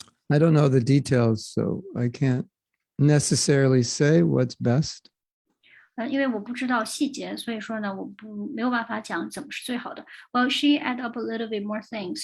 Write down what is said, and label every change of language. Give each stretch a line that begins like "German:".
English: I don't know the details, so I can't necessarily say what's best.
Chinese: 因为我不知道细节，所以说呢，没有办法讲怎么是最好的。
English: Well, she add up a little bit more things.